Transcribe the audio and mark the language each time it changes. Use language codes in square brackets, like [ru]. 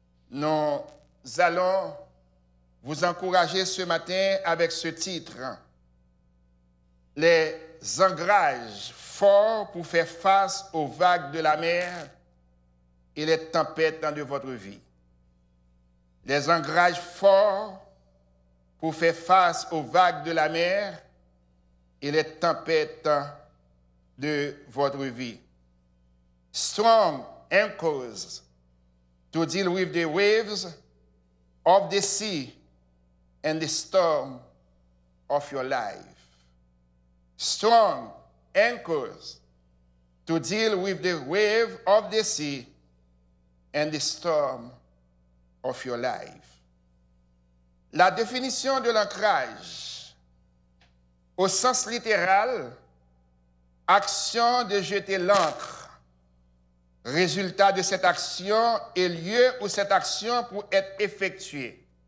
[fr] Nous allons vous encourager ce matin avec ce titre, les ancrages forts pour faire face aux vagues de la mer et les tempêtes de votre vie. Les ancrages forts pour faire face aux vagues de la mer et les tempêtes de votre vie. [en] Strong anchors to deal with the waves of the sea and the storm of your life. Strong anchors to deal with the wave of the sea and the storm of your life. [fr] La définition de l'ancrage, au sens littéral, action de jeter l'ancre. Résultat de cette action et lieu où cette action peut être effectuée.